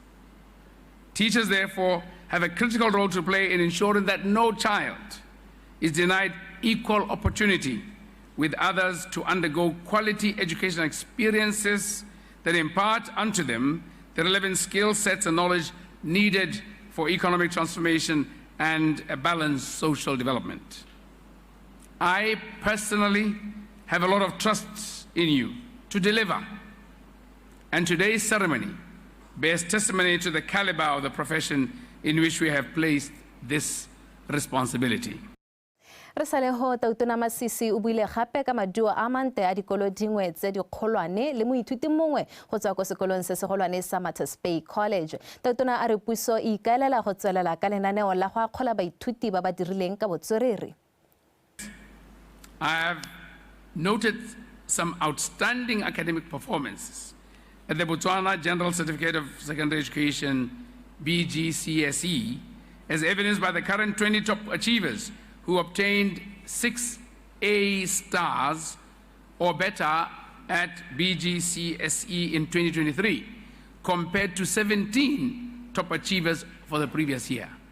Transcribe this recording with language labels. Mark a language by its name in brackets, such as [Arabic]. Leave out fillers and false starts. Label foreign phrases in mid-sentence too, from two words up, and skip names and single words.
[English] Teachers, therefore, have a critical role to play in ensuring that no child is denied equal opportunity with others to undergo quality educational experiences that impart unto them the relevant skill sets and knowledge needed for economic transformation and a balanced social development. I personally have a lot of trust in you to deliver, and today's ceremony bears testimony to the caliber of the profession in which we have placed this responsibility. [Tswana] Re sale ho tautona Masisi o buile gape ka maduo a mante a dikolo dingwe tse dikgolwane le moithuti mongwe go tswa ko sekolong se segolwane sa Matter's Bay College. Tautona a re puso e ikaelela go tswelela ka lenaneo la go akgola baithuti ba ba dirileng ka botswerere. [English] I have noted some outstanding academic performances at the Botswana General Certificate of Secondary Education BGCSE as evidenced by the current 20 top achievers who obtained 6 A stars or better at BGCSE in 2023, compared to 17 top achievers for the previous year.